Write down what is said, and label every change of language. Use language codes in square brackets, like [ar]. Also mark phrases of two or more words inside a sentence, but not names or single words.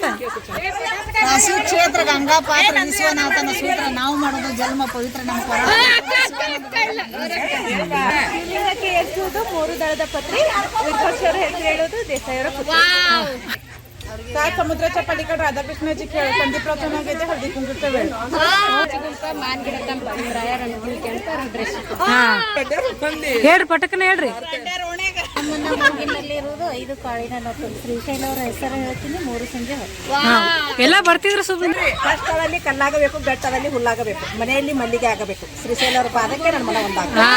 [kn] ಕಾಶಿ ಕ್ಷೇತ್ರ ಗಂಗಾ ಪಾತ್ರ ವಿಶ್ವನಾಥನ ಸೂತ್ರ, ನಾವು ಮಾಡೋದು ಜನ್ಮ ಪವಿತ್ರ ನಮ್ಮ ಹೆಚ್ಚುವುದು 3 ದಳದ ಪತ್ರಿ, ವಿಪಕ್ಷರ ಹೆಸರು ಹೇಳೋದು ದೇಸಾಯಿಯವರ ಪುತ್ರ. [mr] ಸಮುದ್ರच्या पलीकडे राधाकृष्णाची खेळ, संदीपराव चव्हाण हळदी कुंकूचा वेळ, मान [kn] ಗಿಡ ಹೇಳ್ರಿ ಪಟಕನ ಹೇಳ್ರಿ. ಇರುವುದು 5 ಕಾಳಿನ ನೋಟು, ಶ್ರೀಶೈಲ ಅವರ ಹೆಸರು ಹೇಳ್ತೀನಿ 3 ಸಂಜೆ ಎಲ್ಲ ಬರ್ತಿದ್ರು. ಸುಮ್ಮನೆ ಕಷ್ಟದಲ್ಲಿ ಕಲ್ಲಾಗಬೇಕು, ಗಟ್ಟದಲ್ಲಿ ಹುಲ್ಲಾಗಬೇಕು, ಮನೆಯಲ್ಲಿ ಮಲ್ಲಿಗೆ ಆಗಬೇಕು, ಶ್ರೀಶೈಲ ಅವರ ಪಾದಕ್ಕೆ ನನ್ನ ಮನ ಒಂದಾಗ.